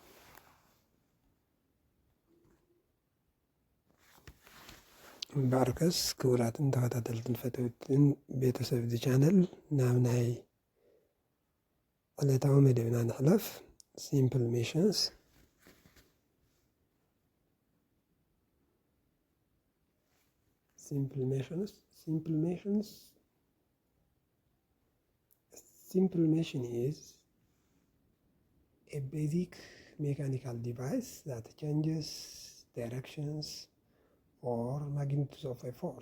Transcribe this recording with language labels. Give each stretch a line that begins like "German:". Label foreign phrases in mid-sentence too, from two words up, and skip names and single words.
Tigrinya: እምበኣርከስ ክቡራትን ተኸታተልትን ፈተውትን ቤተሰብ እዚ ቻነል ናብ ናይ ዕለታዊ መደብና ንሕለፍ።
English: simple machines simple machine is a basic mechanical device that changes directions or magnitudes of a force.